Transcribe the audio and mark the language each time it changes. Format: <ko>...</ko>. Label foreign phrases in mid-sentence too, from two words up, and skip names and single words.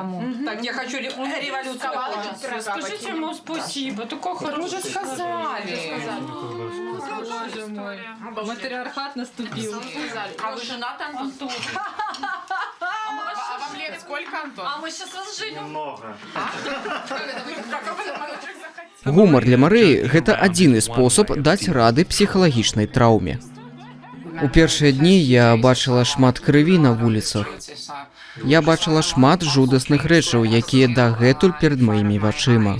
<ru>Так, я хочу революцию. Скажите ему спасибо, такой хороший. Мы уже сказали. Боже мой. Матриархат наступил. А вы женаты, Антон? А вам лет сколько, Антон? А мы сейчас разженим.</ru> <be>Гумар для Марыі – гэта адзіны спосаб даць рады псіхалагічнай траўме. У першыя дні я бачыла шмат крыві на вуліцах. Я бачыла шмат жудасных рэчаў, якія дагэтуль перад маімі вачыма.</be>